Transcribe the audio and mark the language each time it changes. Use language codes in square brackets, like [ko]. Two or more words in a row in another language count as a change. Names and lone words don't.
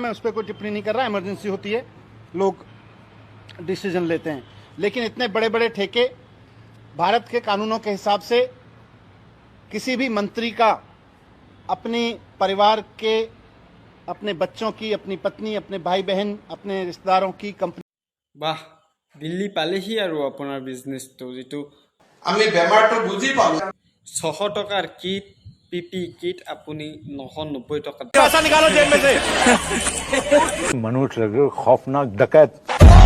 [hi] मैं उस पर कोई टिप्पणी नहीं कर रहा, इमरजेंसी होती है, लोग डिसीजन लेते हैं। लेकिन इतने बड़े बड़े ठेके भारत के कानूनों के हिसाब से किसी भी मंत्री का अपने परिवार के, अपने बच्चों की, अपनी पत्नी, अपने भाई बहन, अपने रिश्तेदारों की कंपनी [as] বাহ, দিল্লী পালেহি আৰু আপোনাৰ বিজনেছটো, যিটো আমি বেমাৰটো বুজি পালো। 600 টকাৰ কিট, পিপি কিট আপুনি 990 টকাত। [hi] मनुष्य खौफनाक डकैत